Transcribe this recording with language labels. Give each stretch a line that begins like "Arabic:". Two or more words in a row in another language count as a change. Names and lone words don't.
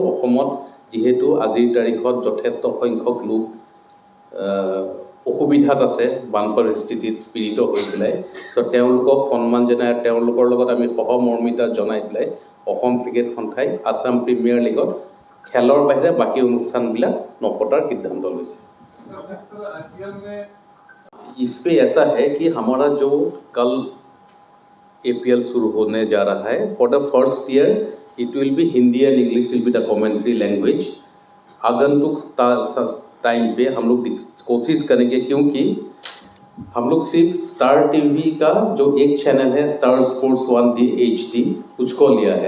Assamese: অসমত যিহেতু আজিৰ তাৰিখত যথেষ্ট সংখ্যক লোক অসুবিধাত আছে, বান পৰিস্থিতিত পীড়িত হৈ পেলাই, চ' তেওঁলোকক সন্মান জনাই তেওঁলোকৰ লগত আমি সহমৰ্মিতা জনাই পেলাই অসম ক্ৰিকেট সন্থাই আছাম প্ৰিমিয়াৰ লীগত খেলৰ বাহিৰে বাকী অনুষ্ঠানবিলাক নপতাৰ সিদ্ধান্ত লৈছে।
Hindi: इसमें ऐसा है कि हमारा जो कल APL शुरू होने जा रहा है,
English: for the first year it will be Hindi and English will be the commentary language.
Hindi: आगंतुक टाइम पे हम लोग कोशिश करेंगे, क्योंकि हम लोग सिर्फ स्टार TV का जो एक चैनल है स्टार स्पोर्ट्स 1 HD उसको लिया है।